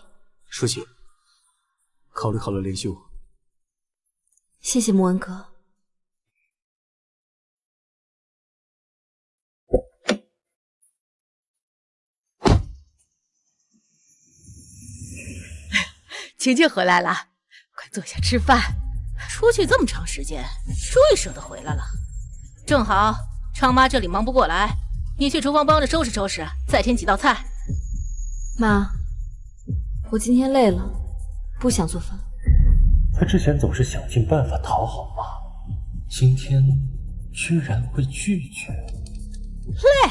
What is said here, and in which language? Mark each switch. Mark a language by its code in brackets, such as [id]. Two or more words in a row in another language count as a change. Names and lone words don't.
[zh] 舒淇，考慮好了聯繫我。謝謝穆恩哥。晴晴回来了，快坐下吃饭。出去这么长时间，终于舍得回来了。正好昌妈这裡忙不過來，你去廚房幫着收拾收拾，再添幾道菜。媽，我今天累了，不想做飯。他之前總是想盡辦法討好媽，今天居然會拒絕。累？